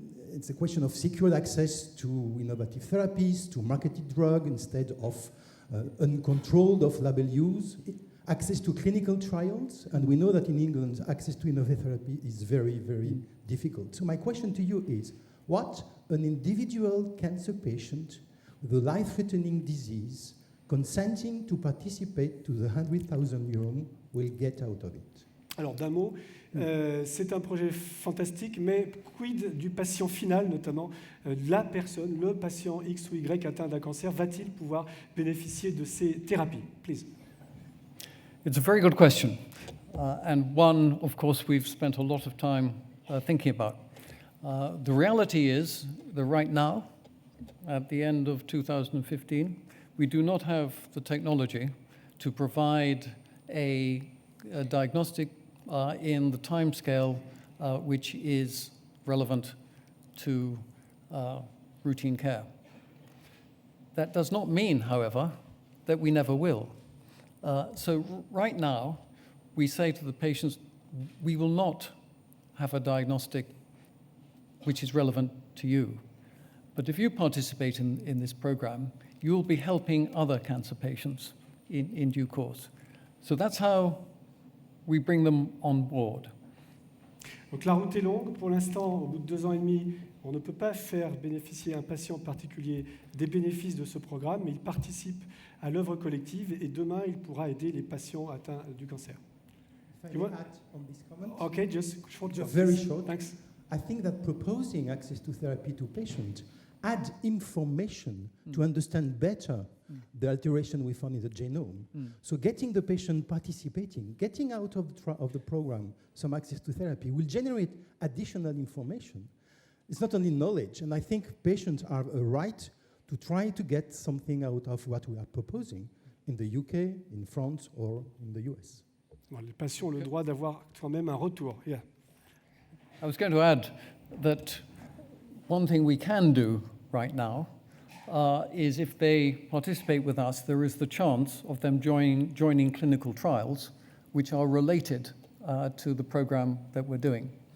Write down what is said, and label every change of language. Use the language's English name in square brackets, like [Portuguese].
[English] It's a question of secured access to innovative therapies, to marketed drug instead of uncontrolled off-label use, access to clinical trials, and we know that in England, access to innovative therapy is very, very difficult. So my question to you is, what an individual cancer patient with a life-threatening disease consenting to participate to the 100,000 euros will get out of it? [French] Alors d'un mot, c'est un projet fantastique, mais quid du patient final, notamment la personne, le patient X ou Y atteint d'un cancer, va-t-il pouvoir bénéficier de ces thérapies? [English] Please. It's a very good question, and one, of course, we've spent a lot of time thinking about. The reality is that right now, at the end of 2015, we do not have the technology to provide a diagnostic in the timescale which is relevant to routine care. That does not mean, however, that we never will. So right now, we say to the patients, we will not have a diagnostic which is relevant to you. But if you participate in this program, you will be helping other cancer patients in due course. So that's how we bring them on board. [French] Donc la route est longue. Pour l'instant, au bout de 2 ans et demi, on ne peut pas faire bénéficier un patient particulier des bénéfices de ce programme, mais il participe à l'œuvre collective et demain, il pourra aider les patients atteints du cancer. [English] If I may add on this comment? Okay, just short. Very short. Thanks. I think that proposing access to therapy to patients add information to understand better the alteration we found in the genome. So getting the patient participating, getting out of the program some access to therapy will generate additional information. It's not only knowledge, and I think patients are a right to try to get something out of what we are proposing in the UK, in France, or in the US. [French] Bon, les patients ont le droit d'avoir quand même un retour. [English] Yeah. I was going to add that one thing we can do right now is if they participate with us, there is the chance of them joining clinical trials which are related to the program that we're doing.